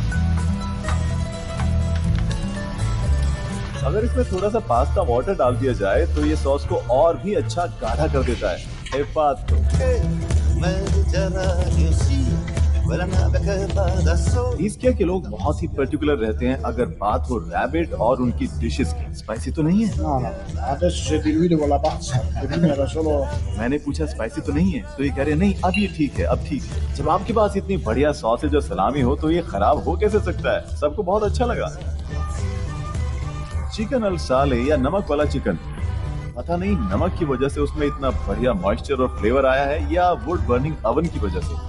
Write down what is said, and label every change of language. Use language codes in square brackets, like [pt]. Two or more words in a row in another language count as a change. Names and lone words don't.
[hi] अगर इसमें थोड़ा सा [en] pasta water [hi] डाल दिया जाए तो ये सॉस को और भी अच्छा गाढ़ा कर देता है। ए बात तो इस्किया के लोग बहुत ही पर्टिकुलर रहते हैं अगर बात हो रैबिट और उनकी डिशेस की। स्पाइसी तो नहीं है? [it] No, no, adesso sei diluito con la pazza, che prima era solo... [hi] मैंने पूछा स्पाइसी तो नहीं है, तो ये कह रहे नहीं अब ये ठीक है, अब ठीक है। जब आपके पास इतनी बढ़िया सॉसेज और सलामी हो तो ये खराब हो कैसे सकता है? सबको बहुत अच्छा लगा। चिकन [it] al sale [hi] या नमक वाला चिकन, पता नहीं नमक की वजह से उसमें इतना बढ़िया मॉइस्चर और फ्लेवर आया है या [en] wood burning oven [hi] की वजह से।